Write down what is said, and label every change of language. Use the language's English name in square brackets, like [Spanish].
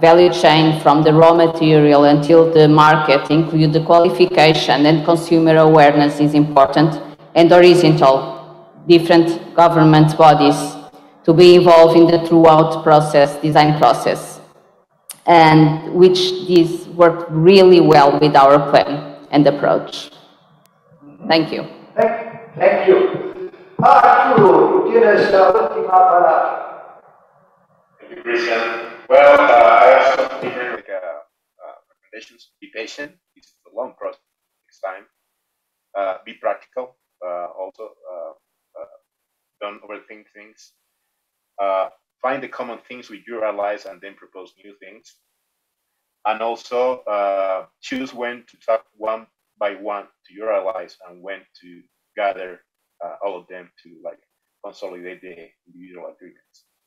[English] value chain from the raw material until the market include the qualification and consumer awareness is important, and horizontal, different government bodies to be involved in the throughout process, design process, and which this worked really well with our plan and approach. Thank you. Thank you. [Spanish] Arturo, tienes la última palabra. [English] Thank you, Christian. Well, I have some different recommendations. Be patient. It's a long process. Takes time. Be practical. Also, don't overthink things. Find the common things with your allies and then propose new things. And also choose when to talk one by one to your allies and when to gather all of them to consolidate the individual agreements.